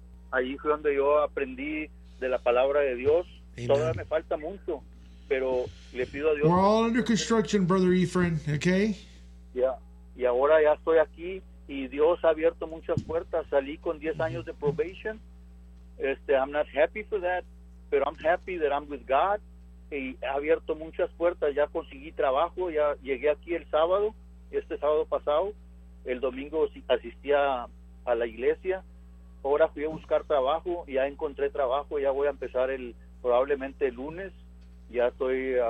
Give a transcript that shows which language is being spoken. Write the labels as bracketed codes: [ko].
[es] Allí fue donde yo aprendí de la palabra de Dios. Amen. Todavía me falta mucho, pero le pido a Dios. [en] We're all under construction, brother Ephraim, okay? Yeah. [es] Y ahora ya estoy aquí y Dios ha abierto muchas puertas. Salí con 10 años de probation. [en] I'm not happy for that, but I'm happy that I'm with God. [es] Y ha abierto muchas puertas. Ya conseguí trabajo. Ya llegué aquí el sábado, este sábado pasado. El domingo asistí a la iglesia. Ahora fui a buscar trabajo, ya encontré trabajo, ya voy a empezar probablemente el lunes, ya estoy...